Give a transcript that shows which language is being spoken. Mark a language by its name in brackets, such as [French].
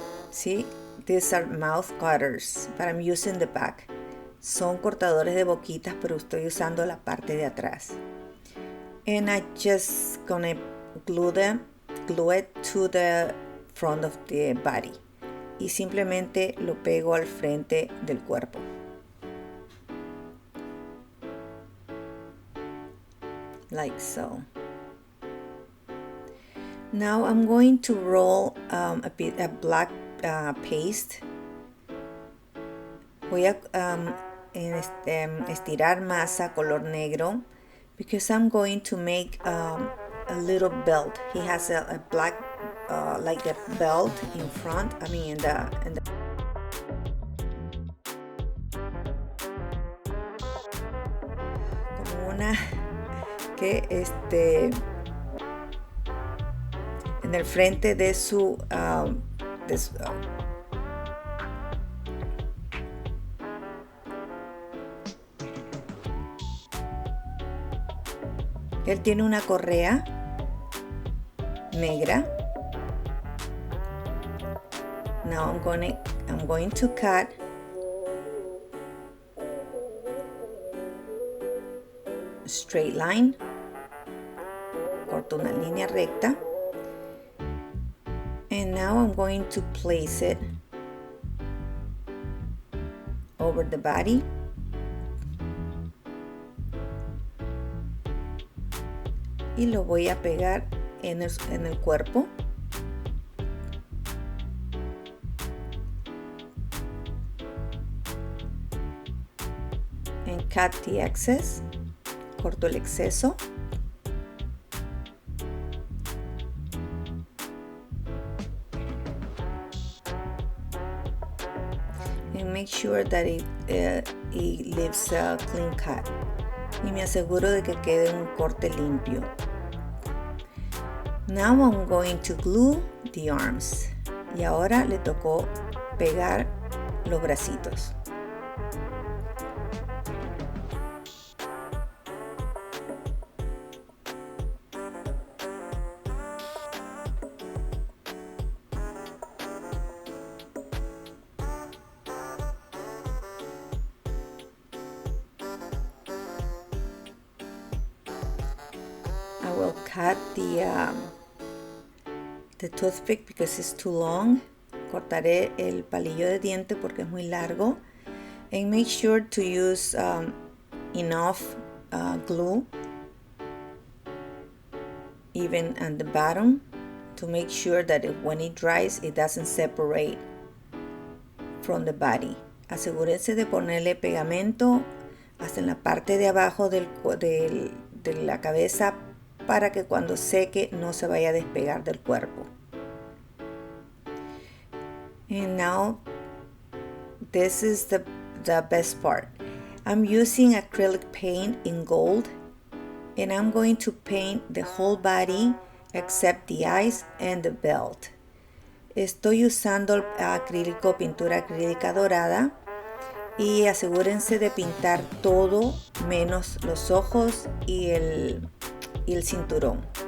[Spanish] ¿Sí? [English] These are mouth cutters, but I'm using the back. [Spanish] Son cortadores de boquitas, pero estoy usando la parte de atrás. [English] And I just gonna glue it to the front of the body. [Spanish] Y simplemente lo pego al frente del cuerpo. [English] Like so. Now I'm going to roll a black paste. [Spanish] Voy a estirar masa color negro, [English] because I'm going to make a little belt. He has a black like a belt in front. I mean in the [Spanish] como una que en el frente de su él tiene una correa negra. [English] Now I'm going to cut a straight line. [Spanish] Corto una línea recta. [English] And now I'm going to place it over the body. [Spanish] Y lo voy a pegar en el cuerpo. [English] And cut the excess. [Spanish] Corto el exceso. [English] And make sure that it leaves a clean cut. [Spanish] Y me aseguro de que quede un corte limpio. [English] Now I'm going to glue the arms. [Spanish] Y ahora le tocó pegar los bracitos. [English] I will cut the toothpick because it's too long. [Spanish] Cortaré el palillo de diente porque es muy largo. [English] And make sure to use enough glue, even at the bottom, to make sure that when it dries, it doesn't separate from the body. [Spanish] Asegúrense de ponerle pegamento hasta en la parte de abajo de la cabeza, para que cuando seque no se vaya a despegar del cuerpo. [English] And now this is the best part. I'm using acrylic paint in gold, and I'm going to paint the whole body except the eyes and the belt. [Spanish] Estoy usando pintura acrílica dorada, y asegúrense de pintar todo menos los ojos y el cinturón.